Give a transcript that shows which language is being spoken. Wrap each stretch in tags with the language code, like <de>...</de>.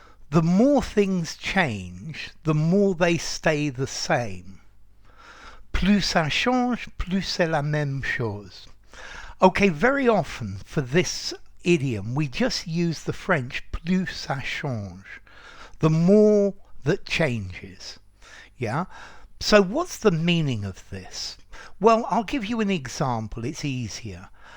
<en>The more things change, the more they stay the same.</en> <fr>Plus ça change, plus c'est la même chose.</fr> <en>Okay, very often for this idiom, we just use the French</en> <fr>plus ça change.</fr> <en>The more that changes. Yeah? So what's the meaning of this? Well, I'll give you an example. It's easier.</en>